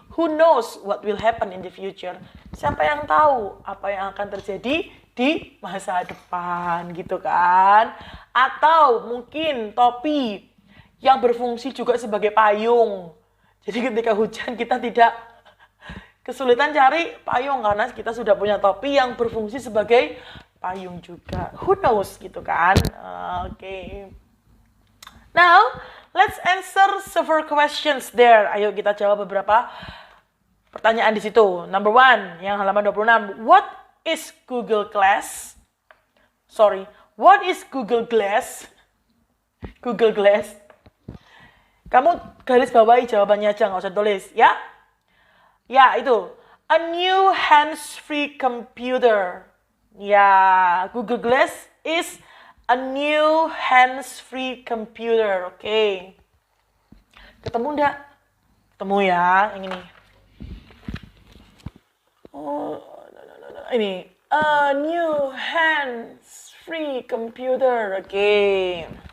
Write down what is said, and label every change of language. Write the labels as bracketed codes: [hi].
[en] Who knows what will happen in the future? [id] Siapa yang tahu apa yang akan terjadi di masa depan gitu kan? Atau mungkin topi yang berfungsi juga sebagai payung. Jadi ketika hujan kita tidak kesulitan cari payung karena kita sudah punya topi yang berfungsi sebagai payung juga. [en] Who knows [id] gitu kan? Oke. [en] Now, let's answer several questions there. [id] Ayo kita jawab beberapa pertanyaan di situ. [en] Number 1, [id] yang halaman 26. [en] What is Google Glass? What is Google Glass? Google Glass. [id] Kamu garis bawahi jawabannya aja, nggak usah tulis, ya? Ya, itu. [en] A new hands-free computer. Ya, Google Glass is a new hands-free computer. [id] Oke. Ketemu enggak? Ketemu ya, yang ini. Oh, ini. [en] A new hands-free computer. Oke.